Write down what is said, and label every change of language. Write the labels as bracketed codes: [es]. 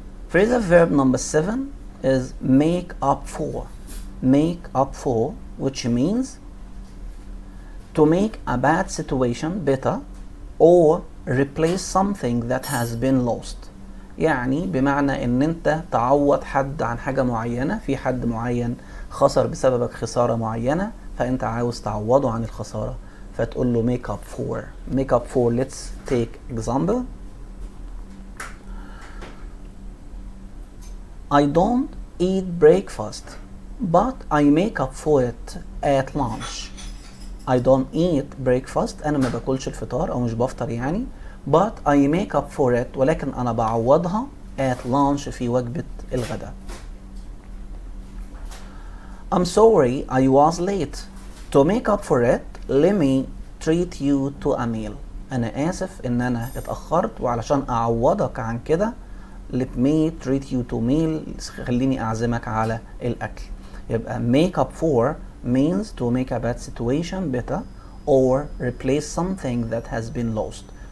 [en] Phrasal verb number 7 is make up for. Make up for, which means to make a bad situation better or replace something that has been lost. [ar] يعني بمعنى ان انت تعوض حد عن حاجة معينة. في حد معين خسر بسببك خسارة معينة فانت عاوز تعوضه عن الخسارة فتقول له make up for. [en] Make up for. Let's take example. I don't eat breakfast but I make up for it at lunch. I don't eat breakfast. [ar] أنا ما باكلش الفطار أو مش بفطر يعني. [en] But I make up for it. [ar] ولكن أنا بعوضها [en] at lunch [ar] في وجبة الغداء. [en] I'm sorry I was late. To make up for it, let me treat you to a meal. [ar] أنا آسف إن أنا اتأخرت وعلشان أعوضك عن كده [en] let me treat you to meal. [ar] خليني أعزمك على الأكل. يبقى [en] make up for means to make a bad situation better or replace something that has been lost.